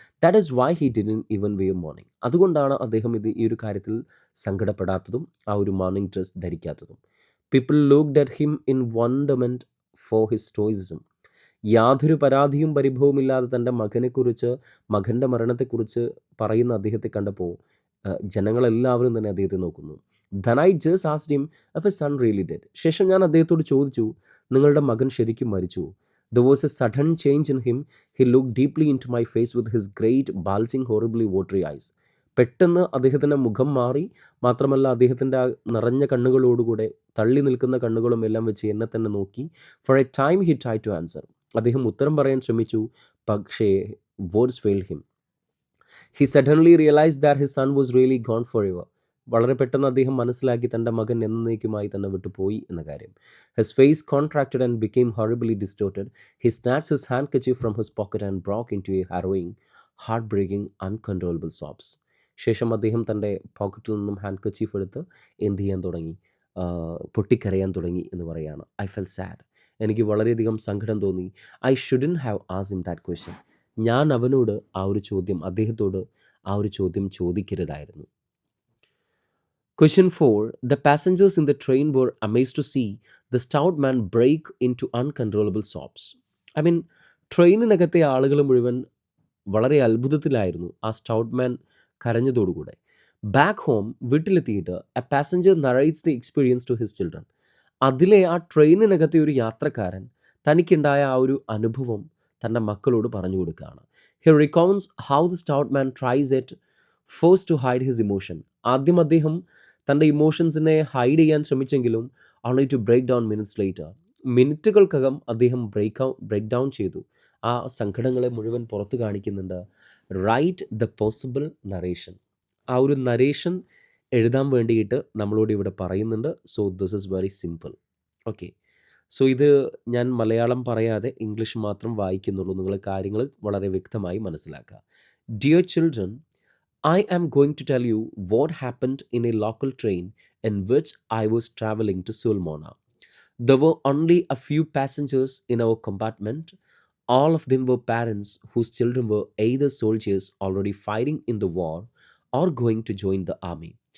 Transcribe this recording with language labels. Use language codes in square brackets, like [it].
[en] That is why he didn't even wear morning. [ml] അതുകൊണ്ടാണ് അദ്ദേഹം ഈ ഒരു കാര്യത്തിൽ സങ്കടപ്പെടാത്തതും ആ ഒരു morning dress ധരിക്കാത്തതും. [en] People looked at him in wonderment for his stoicism. [ml] യാതൊരു പരാതിയും പരിഭവമില്ലാതെ തൻ്റെ മകൻ്റെ മരണത്തെക്കുറിച്ച് പറയുന്ന അദ്ദേഹത്തെ കണ്ടപ്പോൾ ജനങ്ങളെല്ലാവരും തന്നെ അദ്ദേഹത്തെ നോക്കുന്നു. [en] Then I just asked him if his son really did. [ml] ശേഷം ഞാൻ അദ്ദേഹത്തോട് ചോദിച്ചു, നിങ്ങളുടെ മകൻ ശരിക്കും മരിച്ചു? [en] There was a sudden change in him. He looked deeply into my face with his great, bulging, horribly watery eyes. [ml] പെട്ടെന്ന് അദ്ദേഹത്തിൻ്റെ മുഖം മാറി. മാത്രമല്ല അദ്ദേഹത്തിൻ്റെ ആ നിറഞ്ഞ കണ്ണുകളോടുകൂടെ തള്ളി നിൽക്കുന്ന കണ്ണുകളും എല്ലാം വെച്ച് എന്നെ തന്നെ നോക്കി. [en] For a time he tried to answer. [ml] അദ്ദേഹം ഉത്തരം പറയാൻ ശ്രമിച്ചു, പക്ഷേ [en] words failed him. He suddenly realized that his son was really gone forever. [ml] വളരെ പെട്ടെന്ന് അദ്ദേഹം മനസ്സിലാക്കി തൻ്റെ മകൻ എന്നേക്കുമായി തന്നെ വിട്ടുപോയി എന്ന കാര്യം. [en] His face contracted and became horribly distorted. He snatched his handkerchief from his pocket and broke into a harrowing, heartbreaking, uncontrollable sobs. [ml] ശേഷം അദ്ദേഹം തൻ്റെ പോക്കറ്റിൽ നിന്നും ഹാൻഡ്കർച്ചീഫ് എടുത്ത് എന്ത് ചെയ്യാൻ തുടങ്ങി? പൊട്ടിക്കരയാൻ തുടങ്ങി എന്ന് പറയാണ്. [en] I felt sad. [ml] എനിക്ക് വളരെയധികം സങ്കടം തോന്നി. [en] I shouldn't have asked him that question. [ml] ഞാൻ അവനോട് അദ്ദേഹത്തോട് ആ ഒരു ചോദ്യം ചോദിക്കരുതായിരുന്നു. [en] Question 4. The passengers in the train were amazed to see the stout man break into uncontrollable sobs. [ml] ട്രെയിനിനകത്തെ ആളുകൾ മുഴുവൻ വളരെ അത്ഭുതത്തിലായിരുന്നു ആ stout man കരഞ്ഞതോടുകൂടെ. [en] back home, [ml] വീട്ടിലെത്തിയിട്ട്, [en] A passenger narrates the experience to his children. [ml] അതിലെ ആ ട്രെയിനിനകത്തെ ഒരു യാത്രക്കാരൻ തനിക്കുണ്ടായ ആ ഒരു അനുഭവം തൻ്റെ മക്കളോട് പറഞ്ഞു കൊടുക്കുകയാണ്. [en] He recounts how the stout man tries at first to hide his emotion. [ml] ആദ്യം അദ്ദേഹം തൻ്റെ ഇമോഷൻസിനെ ഹൈഡ് ചെയ്യാൻ ശ്രമിച്ചെങ്കിലും [en] only to break down minutes later, [ml] മിനിറ്റുകൾക്കകം അദ്ദേഹം ബ്രേക്ക് ഡൗൺ ചെയ്തു. ആ സങ്കടങ്ങളെ മുഴുവൻ പുറത്ത് കാണിക്കുന്നുണ്ട്. [en] Write the possible narration. [ml] ആ ഒരു നരേഷൻ എഴുതാൻ വേണ്ടിയിട്ട് നമ്മളോട് ഇവിടെ പറയുന്നുണ്ട്. [en] So this is very simple. [ml] Okay. So ഇത് ഞാൻ മലയാളം പറയാതെ ഇംഗ്ലീഷ് മാത്രം വായിക്കുന്നുള്ളൂ. നിങ്ങൾ കാര്യങ്ങൾ വളരെ വ്യക്തമായി മനസ്സിലാക്കുക. [en] Dear children, I am going to tell you what happened in a local train in which I was traveling to Sulmona. There were only a few passengers in our compartment. All of them were parents whose children were either soldiers already fighting in the war or going to join the army.